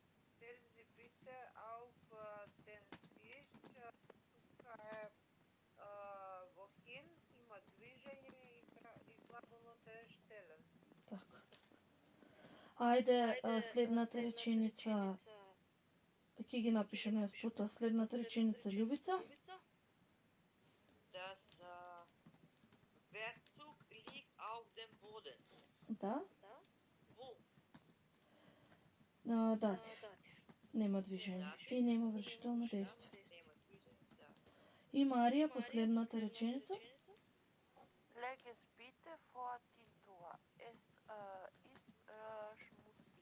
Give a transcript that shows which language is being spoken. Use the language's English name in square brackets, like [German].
[German] Stellen Sie bitte auf den Tisch. [Macedonian] Тука е wohin, има движење и глаголот е stellen. Така. Ајде следната реченица, ќе ги напишем јас потоа. Следната реченица, Љубица. [German] Das Werkzeug liegt auf dem Boden. [Macedonian] Да. [German] Wo? [Macedonian] Датив. нема движење и нема вршително дејство. Нема движење, да. И Марија, последната реченица. [German] Leges bitte vor die Tür. Es ist schmutzig.